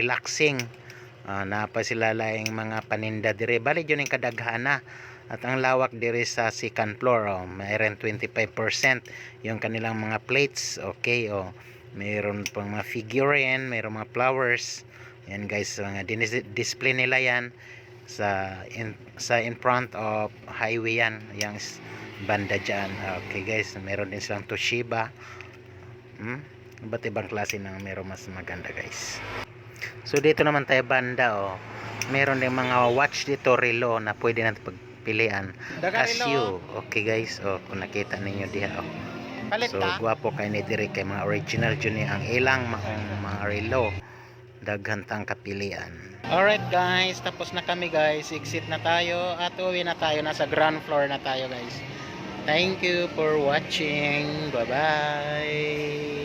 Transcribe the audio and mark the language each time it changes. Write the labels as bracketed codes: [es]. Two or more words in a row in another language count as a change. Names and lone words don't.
[ceb] Na pa sila laing mga paninda dire bali yun yung kadaghana [tl] At ang lawak diri sa [en] second floor, [tl] mayroon 25% yung kanilang mga plates. Okay, mayroon pang mga figurine, mayroon mga flowers. Yan guys, mga display nila yan sa [en] in front of highway [tl] yan, yung banda dyan. Okay guys, meron din silang Toshiba. Iba't ibang klase ng meron mas maganda guys. So dito naman tayo banda, meron din mga watch dito, relo na pwede natin pagpilian. Casio. [ceb] Okay guys, kung nakita ninyo diha, so guwapo kay ni diri kay mga original jud ang ilang mga relo. Daghan tang kapilian. [tl] Alright guys, tapos na kami guys. Exit na tayo at uwi na tayo. Nasa ground floor na tayo guys. [en] Thank you for watching. Bye bye.